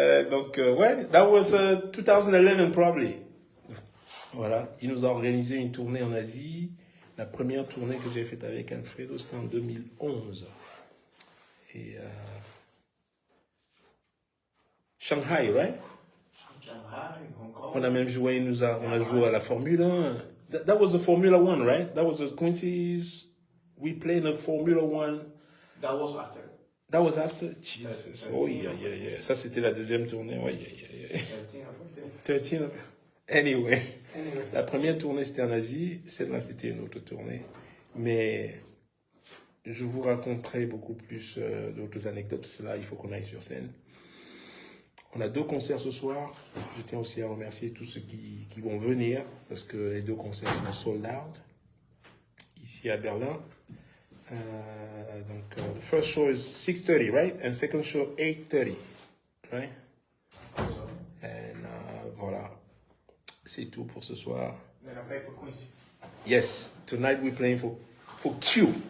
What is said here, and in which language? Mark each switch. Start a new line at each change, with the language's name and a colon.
French: Donc, ouais,
English: that was 2011 probably.
French: Voilà, il nous a organisé une tournée en Asie. La première tournée que j'ai faite avec Alfredo, c'était en 2011. Et Shanghai,
English: right?
French: Shanghai, Hong Kong. On a même joué, on a joué à la Formule 1.
English: That was the Formula 1, right? That was the Quincy's. We played the Formula 1. That was after. That was after? Jesus. Oh, yeah.
French: Ça, c'était la deuxième tournée. Ouais,
English: yeah. 13 or 14. 13. Anyway.
French: La première tournée, c'était en Asie. Celle-là, c'était une autre tournée. Mais je vous raconterai beaucoup plus d'autres anecdotes de cela. Il faut qu'on aille sur scène. On a 2 concerts ce soir. Je tiens aussi à remercier tous ceux qui vont venir parce que les 2 concerts sont sold out ici à Berlin. Donc,
English: the first show is 6:30, right? And second show 8:30, right? And
French: voilà, c'est tout pour ce soir.
English: Then I play for Quincy. Yes, tonight we're playing for Q.